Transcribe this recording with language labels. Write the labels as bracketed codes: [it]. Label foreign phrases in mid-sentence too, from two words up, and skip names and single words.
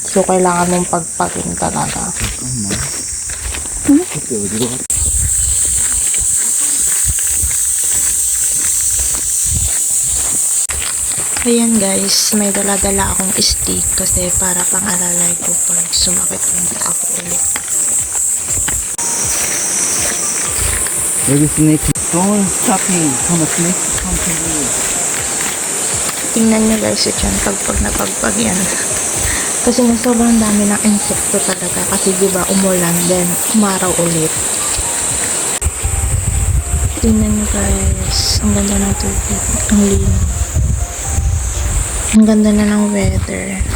[tl] So, kailangan mong pagpagin talaga. Ayan guys, may dala-dala akong stick kasi para pang alalay ko pag sumakit yung ako ulit. [ko] 여기 스네이크. [en] Don't stop me. Come on, snake. Come to you. [tl] Tingnan nyo guys yun pag napagpag yan. Kasi na sobrang dami ng insekto talaga. Kasi diba umulan then umaraw ulit. Tingnan nyo guys. Ang ganda ng tubig. Ang linaw. Ang ganda na ng weather.